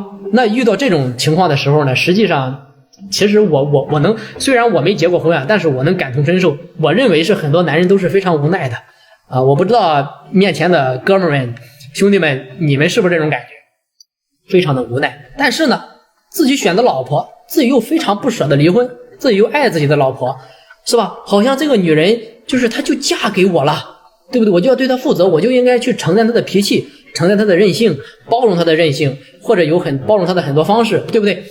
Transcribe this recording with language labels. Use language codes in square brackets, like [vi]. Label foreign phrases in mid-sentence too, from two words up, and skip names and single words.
[zh] 那遇到這種情況的時候呢，實際上其實我能，雖然我沒結過婚但是我能感同身受。我認為是很多男人都是非常無奈的我不知道面前的哥們們兄弟們你們是不是這種感覺，非常的無奈。但是呢，自己選的老婆，自己又非常不捨得離婚，自己又愛自己的老婆，是吧？好像這個女人就是她就嫁給我了，對不對？我就要對她負責，我就應該去承擔她的脾氣，承擔她的任性，包容她的任性，或者包容她的很多方式，對不對？